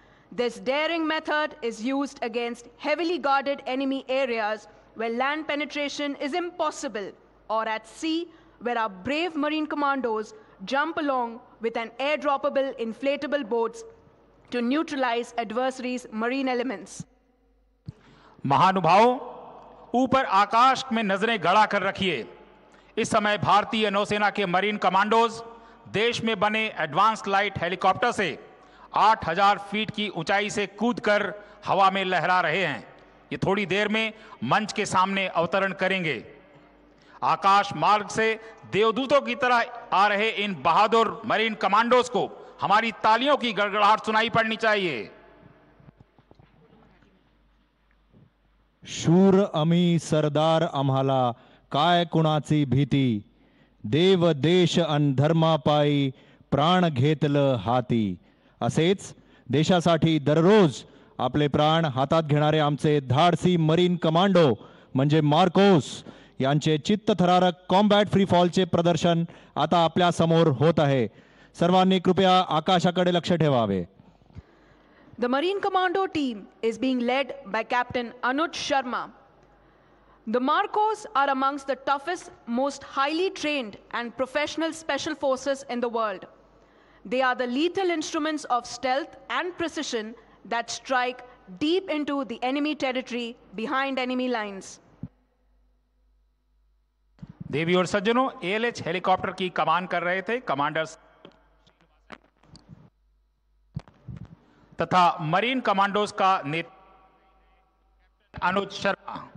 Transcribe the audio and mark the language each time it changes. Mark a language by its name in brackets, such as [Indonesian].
[English] This daring method is used against heavily guarded enemy areas where land penetration is impossible, or at sea, where our brave Marine Commandos jump along with an airdroppable inflatable boats to neutralize adversaries' marine elements. [Hindi] महानुभावों, ऊपर आकाश में नजरें गड़ा कर रखिए। इस समय भारतीय नौसेना के मरीन कमांडोज देश में बने एडवांस्ड लाइट हेलीकॉप्टर से 8,000 फीट की ऊंचाई से कूदकर हवा में लहरा रहे हैं। ये थोड़ी देर में मंच के सामने अवतरण करेंगे। आकाश मार्ग से देवदूतों की तरह आ रहे इन बहादुर मरीन कमांडोज को हमारी तालियों की गड़गड़ाहट सुनाई पड़नी चाहिए। [Marathi] शूर अमी सरदार आम्हाला काय कुणाची भीती, देव देश अन धर्मापायी प्राण घेतलं हाती। असेच देशासाठी दररोज आपले प्राण हातात घेणारे आमचे धाडसी मरीन कमांडो म्हणजे मार्कोस यांचे चित्तथरारक कॉम्बॅट फ्री फॉलचे प्रदर्शन आता आपल्या समोर होत आहे। सर्वांनी कृपया आकाशाकडे लक्ष ठेवावे। [English] The Marine Commando team is being led by Captain Anuj Sharma. The Marcos are amongst the toughest, most highly trained and professional special forces in the world. They are the lethal instruments of stealth and precision that strike deep into the enemy territory behind enemy lines. [Hindi] देवी और सज्जनों, ALH helicopter की कमान कर रहे थे commander तथा marine commandos का नेतृत्व अनुज शर्मा।